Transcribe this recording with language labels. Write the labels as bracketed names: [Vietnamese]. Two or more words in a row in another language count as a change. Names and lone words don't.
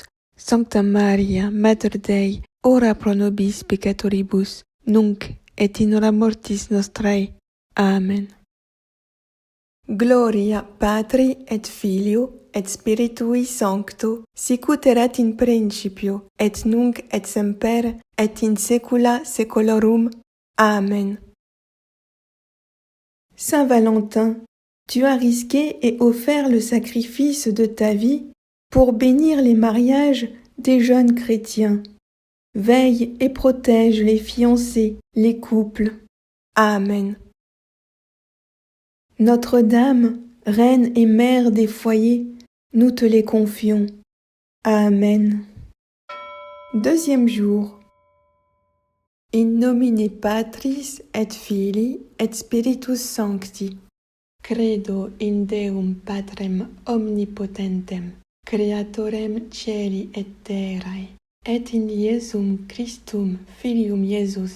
[Latin] Sancta Maria, Mater Dei, ora pro nobis peccatoribus, nunc et in hora mortis nostrae. Amen. Gloria Patri et Filio et Spiritui Sancto, sicut erat in principio, et nunc et semper, et in saecula saeculorum. Amen. [French] Saint Valentin, tu as risqué et offert le sacrifice de ta vie pour bénir les mariages des jeunes chrétiens. Veille et protège les fiancés, les couples. Amen. Notre-Dame, Reine et Mère des foyers, nous te les confions. Amen. Deuxième jour. [Latin] In nomine Patris et Filii et Spiritus Sancti. Credo in Deum Patrem omnipotentem, Creatorem caeli et terrae, et in Iesum Christum Filium Iesus